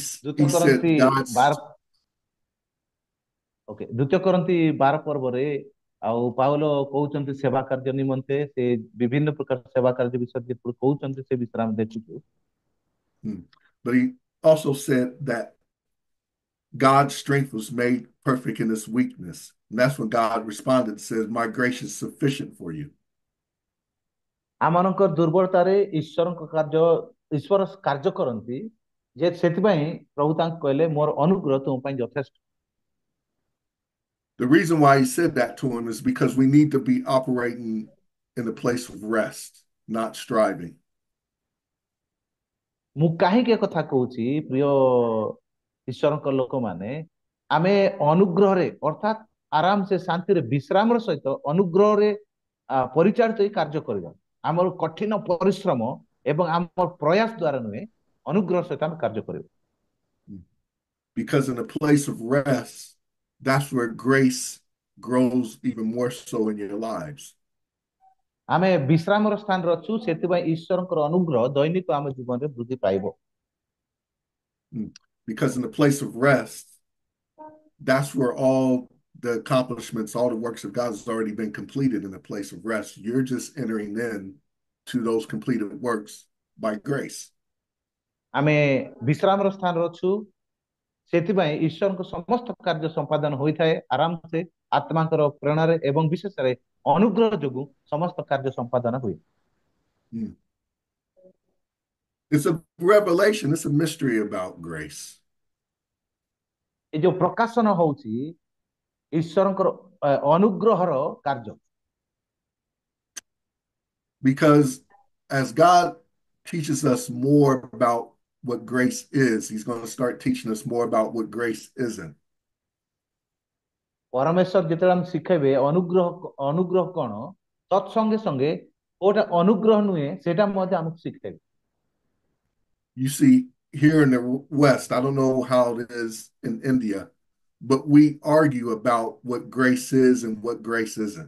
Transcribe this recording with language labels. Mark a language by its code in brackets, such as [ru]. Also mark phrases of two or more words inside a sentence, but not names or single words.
[or] ଦ୍ୱିତୀୟ କରନ୍ତି [en] said God's [or] 12 ପର୍ବରେ ଆଉ ପାଉଲ କହୁଛନ୍ତି ସେବା କାର୍ଯ୍ୟ ନିମନ୍ତେ ସେ ବିଭିନ୍ନ ପ୍ରକାର ସେବା କାର୍ଯ୍ୟ ବିଷୟରେ ଯେତେବେଳେ କହୁଛନ୍ତି ସେ ବିଷୟରେ ଆମେ ଦେଖୁଛୁ। [en] But he also said that God's strength was made perfect in His weakness. And that's when God responded and says, my grace is sufficient for you. [or] ଆମମାନଙ୍କ ଦୁର୍ବଳତାରେ ଈଶ୍ୱର କାର୍ଯ୍ୟ କରନ୍ତି ଯେ ସେଥିପାଇଁ ପ୍ରଭୁ ତାଙ୍କୁ କହିଲେ ମୋର ଅନୁଗ୍ରହ ତୁମ ପାଇଁ ଯଥେଷ୍ଟ। [en] The reason why he said that to him is because we need to be operating in a place of rest, not striving. [or] ମୁଁ କାହିଁକି କଥା କହୁଛି ପ୍ରିୟ ଈଶ୍ୱରଙ୍କ ଲୋକମାନେ ଆମେ ଅନୁଗ୍ରହରେ ଅର୍ଥାତ୍ ଆରାମ ସେ ଶାନ୍ତିରେ ବିଶ୍ରାମର ସହିତ ଅନୁଗ୍ରହରେ ପରିଚାଳିତ ହେଇ କାର୍ଯ୍ୟ କରିବା। ଆମର କଠିନ ପରିଶ୍ରମ ଏବଂ ଆମର ପ୍ରୟାସ ଦ୍ୱାରା ନୁହେଁ, ଅନୁଗ୍ରହ ସହିତ ଆମେ କାର୍ଯ୍ୟ କରିବା। [en] Because in a place of rest, that's where grace grows even more so in your lives. [or] ଆମେ ବିଶ୍ରାମର ସ୍ଥାନରେ ଅଛୁ, ସେଥିପାଇଁ ଈଶ୍ୱରଙ୍କର ଅନୁଗ୍ରହ ଦୈନିକ ଆମ ଜୀବନରେ ବୃଦ୍ଧି ପାଇବ। [en] Because in the place of rest, that's where all the accomplishments, all the works of God has already been completed in a place of rest. You're just entering in to those completed works by grace. [or] ଆମେ ବିଶ୍ରାମର ସ୍ଥାନରେ ଅଛୁ, ସେଥିପାଇଁ ଈଶ୍ୱରଙ୍କ ସମସ୍ତ କାର୍ଯ୍ୟ ସମ୍ପାଦନ ହୋଇଥାଏ ଆରାମସେ ଆତ୍ମାଙ୍କର ପ୍ରେରଣାରେ ଏବଂ ବିଶେଷରେ ଅନୁଗ୍ରହ ଯୋଗୁଁ ସମସ୍ତ କାର୍ଯ୍ୟ ସମ୍ପାଦନ ହୁଏ। [en] It's a revelation, it's a mystery about grace. [or] ଏ ଯୋଉ ପ୍ରକାଶନ ହଉଛି ଈଶ୍ୱରଙ୍କର ଅନୁଗ୍ରହର କାର୍ଯ୍ୟ। [en] Because as God teaches us more about what grace is, He's going to start teaching us more about what grace isn't. [or] ପରମେଶ୍ୱର ଯେତେବେଳେ ଆମେ ଶିଖେଇବେ ଅନୁଗ୍ରହ କଣ, ତତ୍ସଙ୍ଗେ ସଙ୍ଗେ କୋଉଟା ଅନୁଗ୍ରହ ନୁହେଁ ସେଟା ମଧ୍ୟ ଆମକୁ ଶିଖେଇବେ। [en] You see, here in the West, I don't know how it is in India, but we argue about what grace is and what grace isn't.